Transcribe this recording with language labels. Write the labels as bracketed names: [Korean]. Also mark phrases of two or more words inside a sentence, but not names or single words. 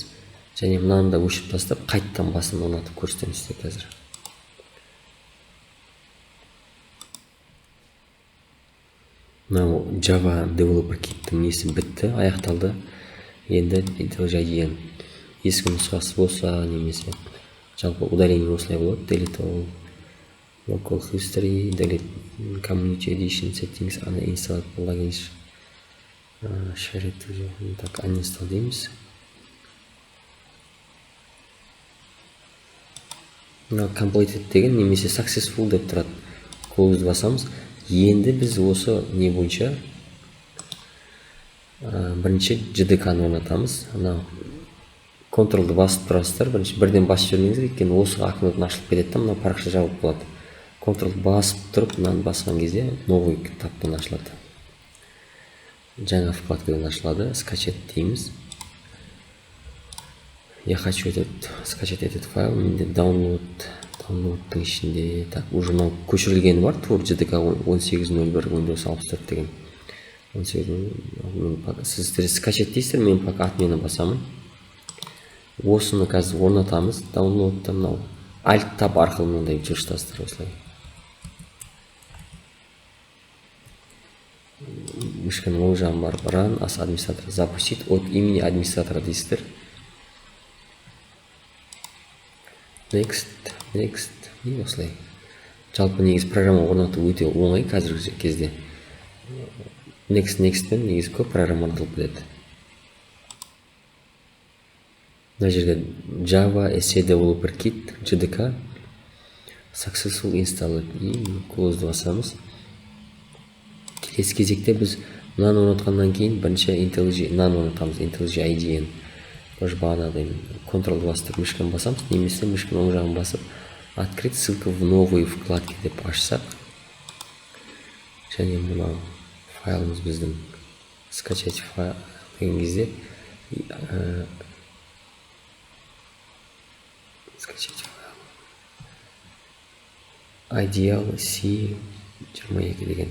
[Kazakh] Және мынаны да өшіріп тастап, қайттан басын орнатып көрсетеміз сізге қазір. Мынау Java Developer Kit'тің несі бітті, аяқталды. Енді IntelliJ IDE'нің ескі нұсқасы болса, немесе жалпы удаление осылай болады. [English] Delete all, local history, delete community edition settings, uninstall plugins, share it to you. [Kazakh] Так, uninstall дейміз. Completed деген немесе successful деп тұрады. Close басамыз. Енді біз осы не бойынша бірінші JDK-ны орнатамыз. Ctrl-ды басып тұрасыздар, бірден басып жібермеңіздер, өйткені осы окнодан ашылып кетеді, мына парақша жабық болады. Ctrl-ды басып тұрып, мынаны басқан кезде новый таптан ашылады. Жаңа вкладкадан ашылады. Скачать дейміз. [Russian] Я хочу скачать этот файл. [Kazakh] Менде download'тың ішінде уже көшірілгені бар. Тур JDK 18.01 Windows 64 деген. 18.01. Сіздер скачать дейсіздер, мен [Russian] пока отмена [Kazakh] басамын. Осыны қазір орнатамыз. Download'та мынау Alt Tab арқылы мынандай жүрістастыр осылай. Мышканың оң жағын барып [English] Run as [Russian] администратор запустить от имени администратора [Kazakh] дейсіздер. Next. И осылай. Жалпы негізі программа орнату өте оңай қазіргі кезде. Next-пен негізі көп программа орнатылып кетеді. Мына жерде Java SE Developer Kit JDK [English] Successful Installed [Kazakh] и Close басамыз. Келесі кезекте біз мынаны орнатқаннан кейін бірінші мынаны орнатамыз, IntelliJ IDE-ні. Бағанадай Ctrl басып мышканы басамыз, немесе мышканы оң жағын басып [Russian] открыть ссылка в новые вкладки [Kazakh] деп ашсақ, және мынау файлымыз біздің [Russian] скачать файл [Kazakh] деген кезде [Russian] скачать файл [Kazakh] Ideal C22 деген.